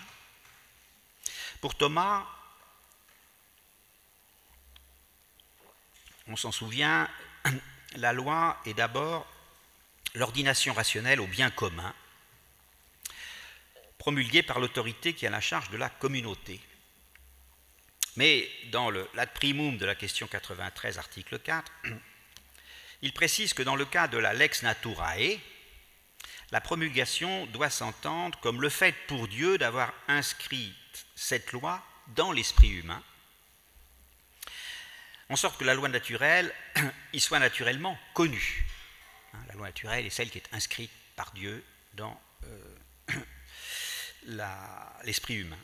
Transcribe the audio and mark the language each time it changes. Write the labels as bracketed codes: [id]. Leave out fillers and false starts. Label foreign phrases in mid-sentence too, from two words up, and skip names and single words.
[fr] Pour Thomas, on s'en souvient, la loi est d'abord l'ordination rationnelle au bien commun, promulguée par l'autorité qui a la charge de la communauté. Mais dans le [la] Ad primum [fr] de la question 93, article 4, il précise que dans le cas de la [la] lex naturae, [fr] la promulgation doit s'entendre comme le fait pour Dieu d'avoir inscrit cette loi dans l'esprit humain, en sorte que la loi naturelle y soit naturellement connue. La loi naturelle est celle qui est inscrite par Dieu dans l'esprit humain.